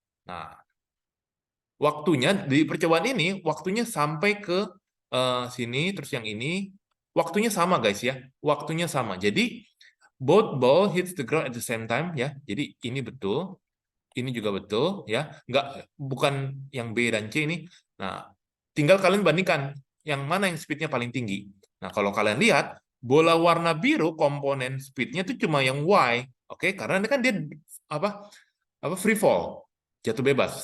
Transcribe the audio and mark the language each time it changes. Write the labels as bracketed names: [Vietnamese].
[Indonesian] Nah, waktunya di percobaan ini waktunya sampai ke sini, terus yang ini waktunya sama guys ya, waktunya sama. [English] Jadi both ball hits the ground at the same time ya. [Indonesian] Jadi ini betul, ini juga betul ya. Bukan yang B dan C ini. Nah, tinggal kalian bandingkan yang mana yang speednya paling tinggi. Nah, kalau kalian lihat bola warna biru komponen speednya itu cuma yang Y, oke? Karena ini kan dia apa free fall, jatuh bebas.